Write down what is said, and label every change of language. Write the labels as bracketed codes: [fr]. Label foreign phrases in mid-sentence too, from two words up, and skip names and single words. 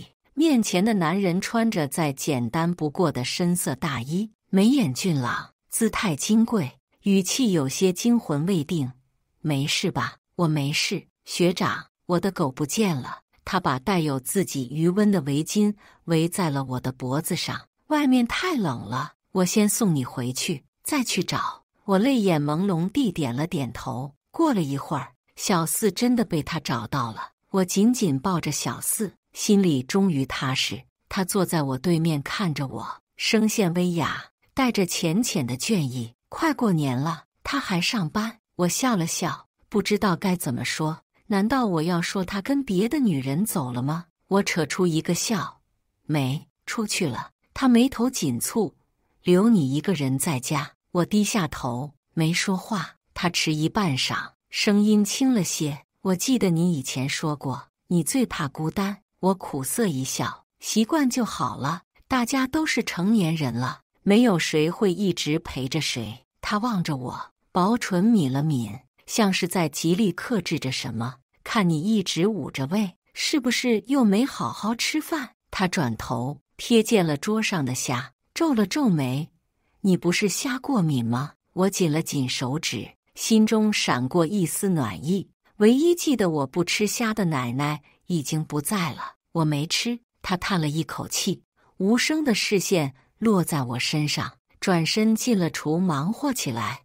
[zh] 面前的男人穿着再簡單不過的深色大衣，眉眼俊朗，姿態金貴，語氣有些驚魂未定。沒事吧？我沒事，學長，我的狗不見了。他把帶有自己餘溫的圍巾圍在了我的脖子上。外面太冷了，我先送你回去，再去找。我淚眼朦朧地點了點頭。過了一會兒，小四真的被他找到了。我緊緊抱着小四，心裡終於踏實。他坐在我對面看着我，聲線微啞，帶着淺淺的倦意。快過年了，他還上班？我笑了笑，不知道該怎麼說。難道我要說他跟別的女人走了嗎？我扯出一個笑，沒，出去了。他眉頭緊蹙，留你一個人在家。我低下頭，沒說話。他遲疑半晌，聲音輕了些。我記得你以前說過，你最怕孤單。我苦澀一笑，習慣就好了。大家都是成年人了，沒有誰會一直陪着誰。他望着我，薄唇抿了抿，像是在極力克制着什麼。看你一直捂着胃，是不是又沒好好吃飯？他轉頭瞥見了桌上的蝦，皺了皺眉。你不是蝦過敏嗎？我緊了緊手指，心中閃過一絲暖意。唯一記得我不吃蝦的奶奶已經不在了。我沒吃。他嘆了一口氣，無聲的視線落在我身上，轉身進了廚忙活起來。